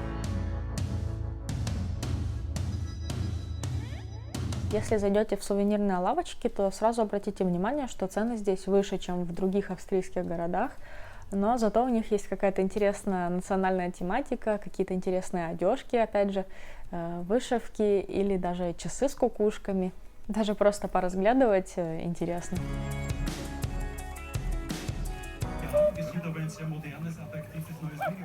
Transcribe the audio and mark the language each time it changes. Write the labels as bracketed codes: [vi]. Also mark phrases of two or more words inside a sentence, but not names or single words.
[ru] Если зайдете в сувенирные лавочки, то сразу обратите внимание, что цены здесь выше, чем в других австрийских городах, но зато у них есть какая-то интересная национальная тематика, какие-то интересные одежки, опять же, вышивки или даже часы с кукушками. Даже просто поразглядывать интересно. [de] Wir sind aber ein sehr modernes, attraktives neues Medium.